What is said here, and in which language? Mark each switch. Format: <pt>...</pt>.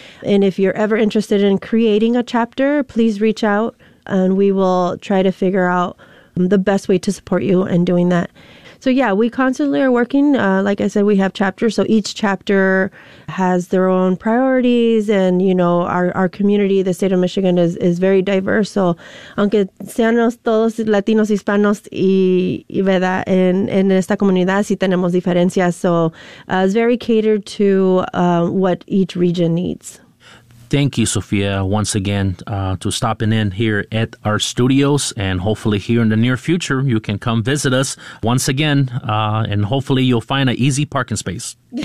<en>And if you're ever interested in creating a chapter, please reach out and we will try to figure out the best way to support you in doing that. So yeah, we constantly are working. Like I said, we have chapters, so each chapter has their own priorities. And, you know, our community, the state of Michigan, is very diverse.</en> <es>So aunque seamos todos latinos, hispanos y verdad, en esta comunidad, sí tenemos diferencias.</es> <en>So it's very catered to what each region needs. Thank you, Sofía, once again, to stopping in here at our studios. And hopefully here in the near future, you can come visit us once again. And hopefully you'll find an easy parking space.</en>